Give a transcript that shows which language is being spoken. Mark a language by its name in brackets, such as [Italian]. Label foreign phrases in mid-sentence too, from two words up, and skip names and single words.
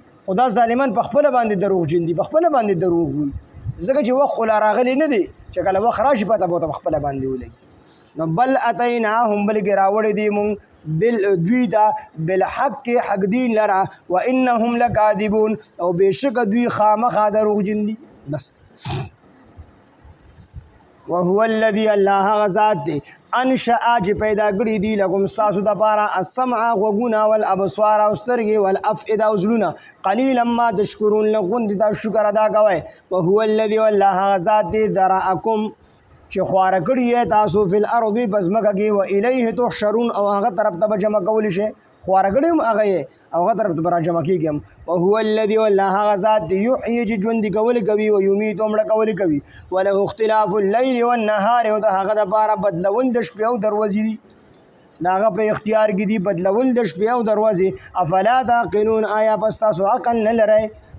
[Pashto] خو دا ظالمان په خپله باندې دروغجن دي، په خپله باندې دروغ وي، ځکه چې وخت خو لا راغلی نه دی چې کله وخت راشي پته به ورته په خپله باندې ولګي. نو بل اتیناهم بلکې راوړی دی موږ دوی ته بالحق حق دین لره، [Arabic] وانهم لکاذبون، [Pashto] او بېشکه دوی خامخا دروغجن دي. بس [Arabic] وهو الذي [Pashto] الله هغه ذات دی انشأ چې پیدا کړي دي لکم ستاسو دپاره السمع غوږونه والابصار او سترګې والافئده او زړونه [Arabic] قلیلا ما تشکرون [Pashto] لږ غوندې دا شکر ادا کوئ. [Arabic] وهو الذي [Pashto] والله هغه ذات دی ذرأکم چې خواره کړي یې تاسو [Arabic] فی الارض [Pashto] په ځمکه کې، [Arabic] و الیه تحشرون، [Pashto] او هغه طرف ته به جمع کولی شئ. خواره کړي هم هغه یې او هغه طرف ته به را جمع کېږي هم. [Arabic] وهو الذي [Pashto] والله هغه ذات دی یحیي چې ژوندي کولی کوي، [Arabic] و یمیت [Pashto] او مړه کولی کوي. [Arabic] وله اختلاف اللیل والنهار، [Pashto] او د هغه دپاره بدلول د شپې او د ورځې دي، د هغه په اختیار کې دي بدلول د شپې او د ورځې. [Arabic] افلا تعقلون، [Pashto] آیا پس تاسو عقل نه لرئ؟